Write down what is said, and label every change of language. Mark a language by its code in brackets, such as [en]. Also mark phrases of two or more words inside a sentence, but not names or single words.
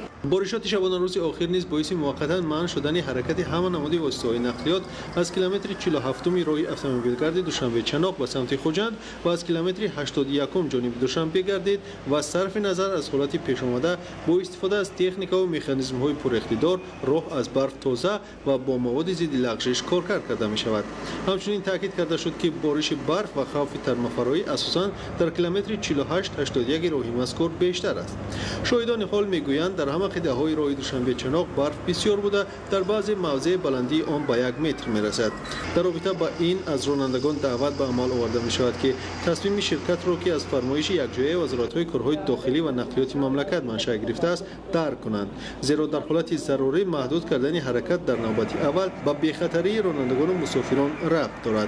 [tg] боришоти шабонарӯзи охир низ боиси муваққатан манъ шудани ҳаракати ҳама намуди воситаҳои нақлиёт аз километри 47 роҳи автомобилгарди душанбе чаноқ ба самти хуҷанд ва аз километри 81 ҷониби душанбе гардид ва сарфи назар аз ҳолати пешомада бо истифода аз техникаву механизмҳои пуриқтидор роҳ аз барф тоза ва бо маводи зидди лағжиш коркар карда мешавад. ҳамчунин таъкид карда шуд ки бориши барф ва хавфи тармафароӣ асосан дар километри 48-81 роҳи мазкур беш [fa] بیشتر است. شاهدان حال میگویند در همه خطه‌های راه دوشنبه چناق برف بسیار بوده، در بعضی مواضع بلندی آن به 1 متر میرسد. در رابطه با این از رانندگان دعوت به عمل آورده می شود که تصمیم شرکت را که از فرمایش یکجایی وزارت‌های کارهای داخلی و نقلیات مملکت منشأ گرفته است درک کنند، زیرا در حالت ضروری محدود کردن حرکت در نوبت اول به بی‌خطری رانندگان و مسافران ربط دارد.